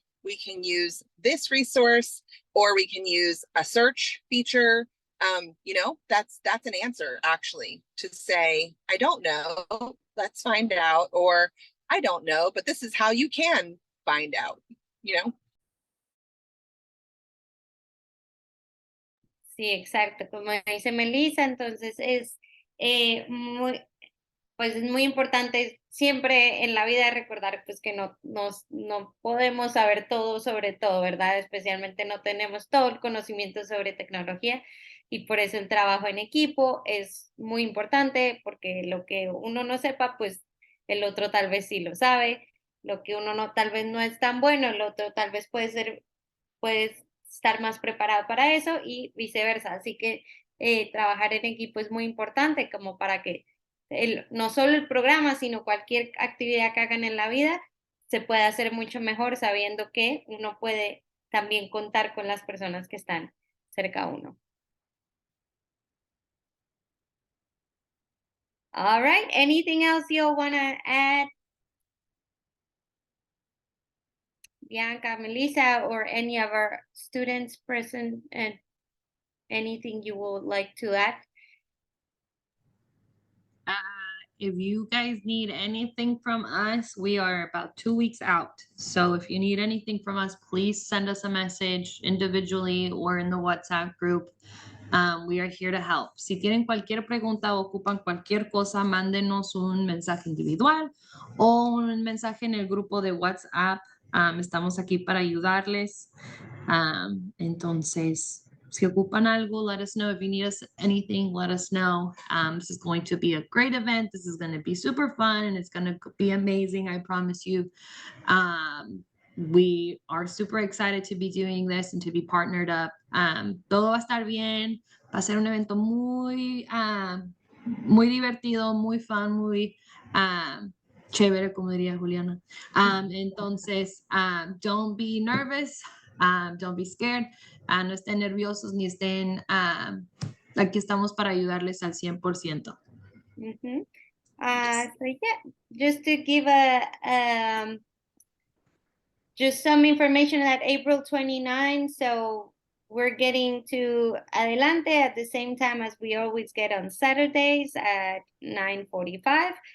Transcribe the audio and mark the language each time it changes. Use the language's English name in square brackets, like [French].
[English] We can use this resource, or we can use a search feature. You know, that's an answer, actually, to say, I don't know, let's find out, or I don't know, but this is how you can find out, you know? [Spanish] Sí, exacto, como dice Melissa, entonces pues es muy importante siempre en la vida recordar, pues, que no podemos saber todo sobre todo, ¿verdad? Especialmente no tenemos todo el conocimiento sobre tecnología, y por eso el trabajo en equipo es muy importante, porque lo que uno no sepa, pues el otro tal vez sí lo sabe. Lo que uno tal vez no es tan bueno, el otro tal vez puede estar más preparado para eso, y viceversa. Así que trabajar en equipo es muy importante como para que no solo el programa, sino cualquier actividad que hagan en la vida se pueda hacer mucho mejor sabiendo que uno puede también contar con las personas que están cerca a uno. [English] All right, anything else you'll want to add? Bianca, Melissa, or any of our students present, and anything you would like to add? If you guys need anything from us, we are about 2 weeks out. So if you need anything from us, please send us a message individually or in the WhatsApp group. We are here to help. [Spanish] Si tienen cualquier pregunta o ocupan cualquier cosa, mándenos un mensaje individual o un mensaje en el grupo de WhatsApp. Estamos aquí para ayudarles. Entonces, si ocupan algo, [English] let us know. If you need us anything, let us know. This is going to be a great event. This is going to be super fun and it's going to be amazing. I promise you. We are super excited to be doing this and to be partnered up. [Spanish] Todo va a estar bien. Va a ser un evento muy, muy divertido, muy fun, muy chévere, como diría Juliana. [English] Entonces, don't be nervous. Don't be scared. [Spanish] No estén nerviosos ni estén. Aquí estamos para ayudarles al 100%. [English] So yeah, just to give just some information at April 29. So we're getting to Adelante at the same time as we always get on Saturdays at 9:45.